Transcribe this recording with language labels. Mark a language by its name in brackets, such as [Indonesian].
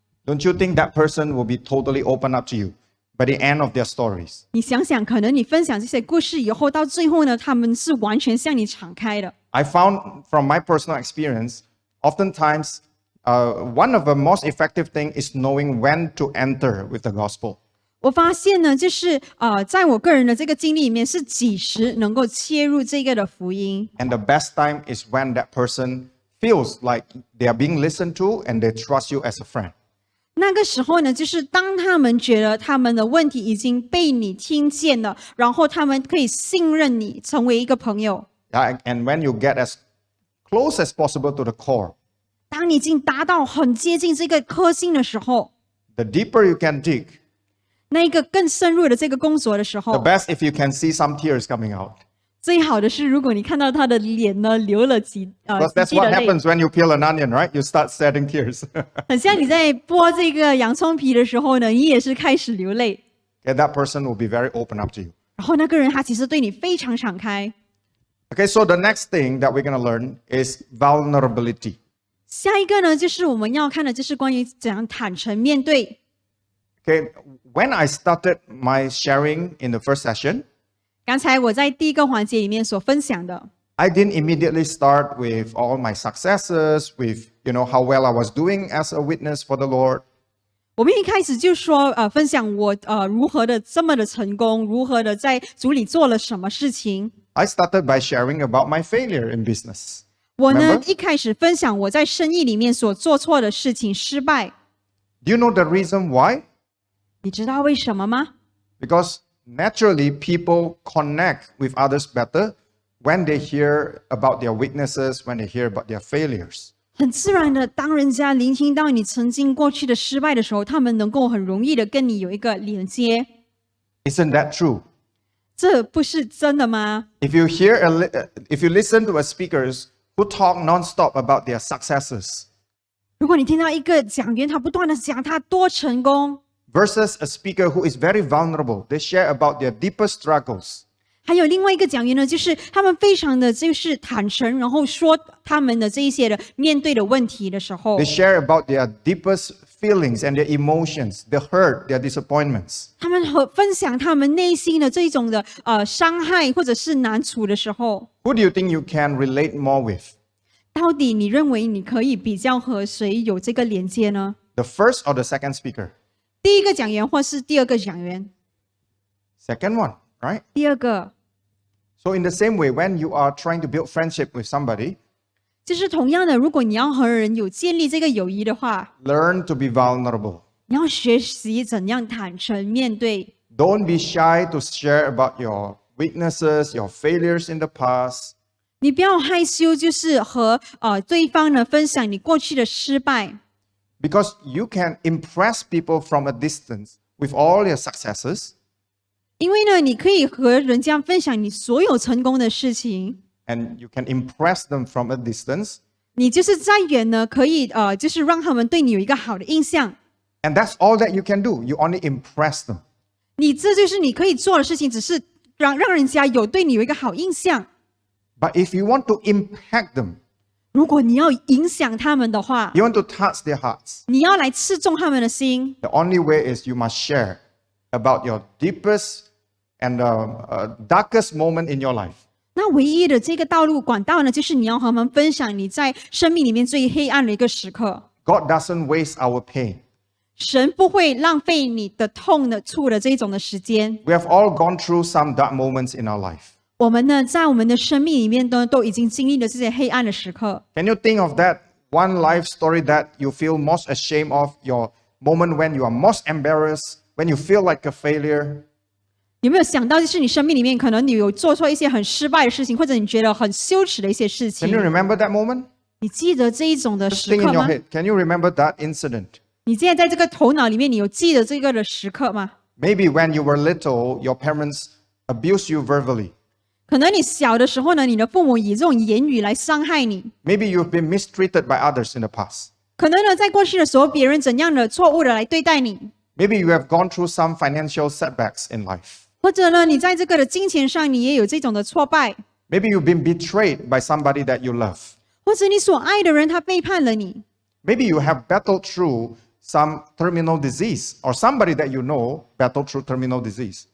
[English] Don't you think that person will be totally open up to you by the end of their stories? [Chinese] 你想想，可能你分享这些故事以后，到最后呢，他们是完全向你敞开的。 [English] I found from my personal experience, oftentimes one of the most effective thing is knowing when to enter with the gospel. [Chinese] 我发现呢，就是在我个人的这个经历里面，是几时能够切入这个的福音。 [English] And the best time is when that person feels like they are being listened to and they trust you as a friend. [Chinese] 那个时候呢，就是当他们觉得他们的问题已经被你听见了，然后他们可以信任你，成为一个朋友。 [English] Yeah, and when you get as close as possible to the core, [Chinese] 当你已经达到很接近这个核心的时候， [English] the deeper you can dig, [Chinese] 那一个更深入的这个工作的时 [English] the [Chinese] 候， [English] best if you can see some tears coming out. [Chinese] 最好的是，如果你看到他的脸呢流了几 [English] Because [Chinese] 几 [English] that's [Chinese] 滴的 [English] what [Chinese] 泪， [English] happens when you peel an onion, right? You start shedding tears. [Chinese] 很像你在剥这个洋葱皮的时候呢，你也是开始流泪。 [English] Okay, that person will be very open up to you. [Chinese] 然后那个人他其实对你非常敞开。 [English] Okay, so the next thing that we're going to learn is vulnerability. [Chinese] 下一个呢，就是我们要看的，就是关于怎样坦诚面对。 [English] Okay, when I started my sharing in the first session, [Chinese] 刚才我在第一个环节里面所分享的， [English] I didn't immediately start with all my successes, with how well I was doing as a witness for the Lord. [Chinese] 我们一开始就说分享我如何的这么的成功，如何的在主里做了什么事情。 [English] I started by sharing about my failure in business. [Chinese] 我呢 [English] Remember? [Chinese] 一开始分享我在生意里面所做错的事情，失败。 [English] Do you know the reason why? [Chinese] 你知道为什么吗？ [English] Because naturally, people connect with others better when they hear about their weaknesses, when they hear about their failures. [Chinese] 很自然的，当人家聆听到你曾经过去的失败的时候，他们能够很容易的跟你有一个连接。 [English] Isn't that true? [Chinese] 这不是真的吗？ [English] If you if you listen to a speakers who talk nonstop about their successes [Chinese] 如果你听到一个讲员他不断的讲他多成功， [English] versus a speaker who is very vulnerable, they share about their deepest struggles. [Chinese] 还有另外一个讲员呢，就是他们非常的就是坦诚，然后说他们的这一些的面对的问题的时候 [English] They，share about their deepest feelings and their emotions, their hurt, their disappointments. [Chinese] 他们分享他们内心的这种的伤害或者是难处的时候， [English] Who do you think you can relate more with? [Chinese] 到底你认为你可以比较和谁有这个连接呢？ [English] The first or the second speaker? [Chinese] 第一个讲员或是第二个讲员？ [English] Second one, right? [Chinese] 第二个 [English] So in the same way, when you are trying to build friendship with somebody, [Chinese] 就是同样的，如果你要和人有建立这个友谊的话， [English] learn to be vulnerable. [Chinese] 你要学习怎样坦诚面对。 [English] Don't be shy to share about your weaknesses, your failures in the past. [Chinese] 你不要害羞，就是和对方呢分享你过去的失败， [English] Because you can impress people from a distance with all your successes, [Chinese] 因为呢，你可以和人家分享你所有成功的事情， [English] and you can impress them from a distance. [Chinese] 你就是再远呢，可以就是让他们对你有一个好的印象。 [English] And that's all that you can do. You only impress them. [Chinese] 你这就是你可以做的事情，只是让人家对你有一个好印象。 [English] But if you want to impact them, [Chinese] 如果你要影响他们的话， [English] you want to touch their hearts, [Chinese] 你要来刺中他们的心。 [English] the only way is you must share about your deepest and darkest moment in your life. [Chinese] 那唯一的这个道路管道呢，就是你要和他们分享你在生命里面最黑暗的一个时刻。 [English] God doesn't waste our pain. [Chinese] 神不会浪费你的痛的处的这种的时间。 [English] We have all gone through some dark moments in our life. [Chinese] 我们呢，在我们的生命里面都已经经历了这些黑暗的时刻。 [English] Can you think of that one life story that you feel most ashamed of, your moment when you are most embarrassed, when you feel like a failure? [Chinese] 有没有想到，就是你生命里面可能你有做错一些很失败的事情，或者你觉得很羞耻的一些事 [English] Can you [Chinese] 情？ [English] remember that moment? [Chinese] 你记得这一种的 [English] Just [Chinese] 时 [English] think [Chinese] 刻 [English] in your [Chinese] 吗？ [English] head. Can you remember that incident? [Chinese] 你现在在这个头脑里面，你有记得这个的时刻吗？ [English] Maybe when you were little, your parents abused you verbally. [Chinese] 可能你小的时候呢，你的父母以这种言语来伤害你。 [English] Maybe you've been mistreated by others in the past. [Chinese] 可能呢，在过去的时候，别人怎样的错误的来对待你， [English] Maybe you have gone through some financial setbacks in life. [Chinese] 或者呢，你在这个的金钱上，你也有这种的挫败， [English] Maybe you've been betrayed by somebody that you love. [Chinese] 或者你所爱的人他背叛了你， [English] Maybe you have battled through some terminal disease, or somebody that you know battled through terminal disease.